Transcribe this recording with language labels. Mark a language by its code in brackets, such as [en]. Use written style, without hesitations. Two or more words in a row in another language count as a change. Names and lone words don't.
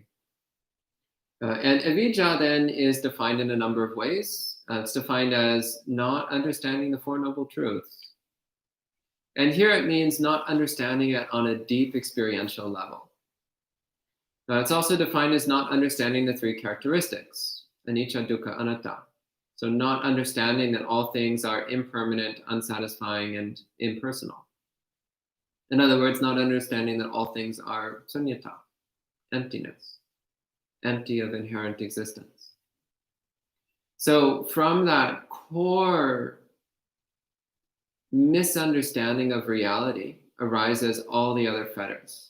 [en] And avidya then is defined in a number of ways. It's defined as not understanding the Four Noble Truths. And here it means not understanding it on a deep experiential level. It's also defined as not understanding the three characteristics, [pi] anicca, dukkha, anatta. [en] So not understanding that all things are impermanent, unsatisfying, and impersonal. In other words, not understanding that all things are sunyata, emptiness, empty of inherent existence. So from that core misunderstanding of reality arises all the other fetters.